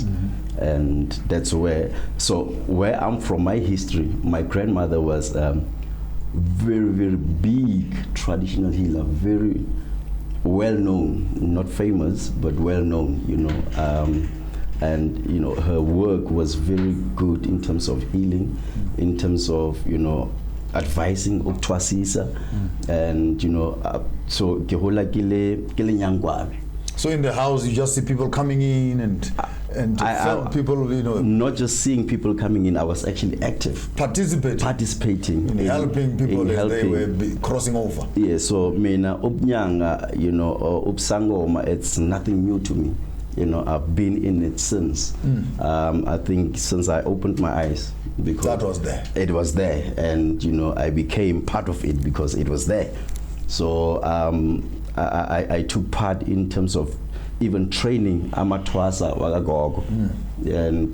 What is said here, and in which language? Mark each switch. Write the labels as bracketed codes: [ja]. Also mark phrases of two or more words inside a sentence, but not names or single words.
[en] And that's where I'm from, my history, my grandmother was very, very big traditional healer, very well known, not famous, but well known, and her work was very good in terms of healing, in terms of advising ukutwasisa, and so [st] ke hola ke le nyangwabe. [en] So in the house you just see people coming in and people, not just seeing people coming in, I was actually active, participating in helping people they were crossing over. Yeah, so [zu] mina ubnyanga, ubsangoma, [en] it's nothing new to me. I've been in it since. I think since I opened my eyes, because that was there. It was there, and I became part of it because it was there. So I took part in terms of even training [zu] amatwasa wagagogo, [en] and